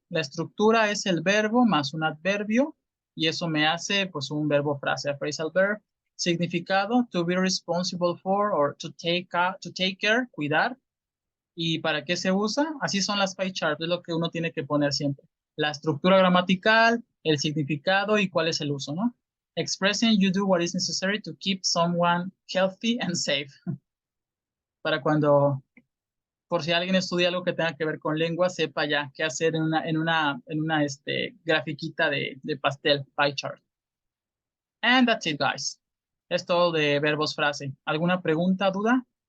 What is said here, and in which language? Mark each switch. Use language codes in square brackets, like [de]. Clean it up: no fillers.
[es] La estructura es el verbo más un adverbio y eso me hace pues un verbo frase, [en] a phrasal verb. Significado, to be responsible for or to take care, cuidar. [es] ¿Y para qué se usa? Así son las pie charts, es lo que uno tiene que poner siempre. La estructura gramatical, el significado y cuál es el uso, ¿no? [en] Expressing you do what is necessary to keep someone healthy and safe. [es] Para cuando, por si alguien estudia algo que tenga que ver con lengua, sepa ya qué hacer en una grafiquita de pastel, pie chart. [en] And that's it, guys. [es] Es todo de verbos frase. ¿Alguna pregunta, duda?